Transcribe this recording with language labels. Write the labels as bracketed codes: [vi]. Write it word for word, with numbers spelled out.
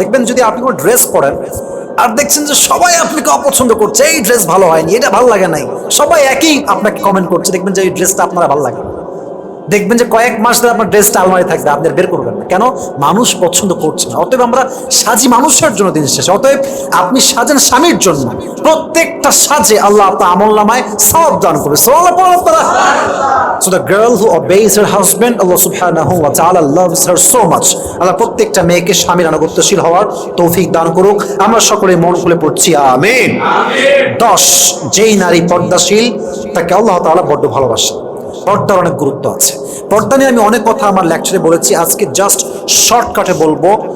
[bn] দেখবেন যদি আপনি কোনো ড্রেস পরেন আর দেখছেন যে সবাই আপনাকে অপছন্দ করছে, এই ড্রেস ভালো হয়নি, এটা ভালো লাগে নাই, সবাই একই আপনাকে কমেন্ট করছে, দেখবেন যে এই ড্রেসটা আপনারা ভালো লাগে, দেখবেন যে কয়েক মাস ধরে আপনার ড্রেসটা আলমারি থাকবে, আপনি বের করবেন না, কেন? মানুষ পছন্দ করছে না। অতএব আমরা সাজি মানুষের জন্য দিন শেষে। অতএব আপনি সাজেন স্বামীর জন্য, প্রত্যেকটা সাজে আল্লাহ আপনার আমলনামায় সওয়াব দান করবে। সুবহানাল্লাহ, সুবহানাল্লাহ। [en] So the girl who obeys her husband, Allah subhanahu wa ta'ala loves her so much. [bn] আল্লাহ প্রত্যেকটা মেয়েকে স্বামীর আনুগত্যশীল হওয়ার তৌফিক দান করুক। আমরা সকলে মন খুলে পড়ছি আমিন। দশ, যেই নারী পর্দাশীল তাকে আল্লাহ তাআলা বড্ড ভালোবাসেন। পর্দার অনেক গুরুত্ব আছে। পর্দা নিয়ে আমি অনেক কথা আমার লেকচারে বলেছি, আজকে জাস্ট শর্টকাটে বলবো।